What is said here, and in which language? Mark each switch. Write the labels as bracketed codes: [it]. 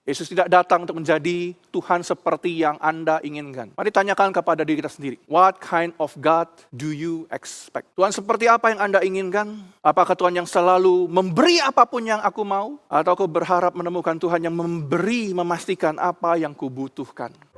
[id] Yesus tidak datang untuk menjadi Tuhan seperti yang Anda inginkan. Mari tanyakan kepada diri kita sendiri. [en] What kind of God do you expect? [id] Tuhan seperti apa yang Anda inginkan? Apakah Tuhan yang selalu memberi apapun yang aku mau? Atau aku berharap menemukan Tuhan yang memberi, memastikan apa yang kubutuhkan?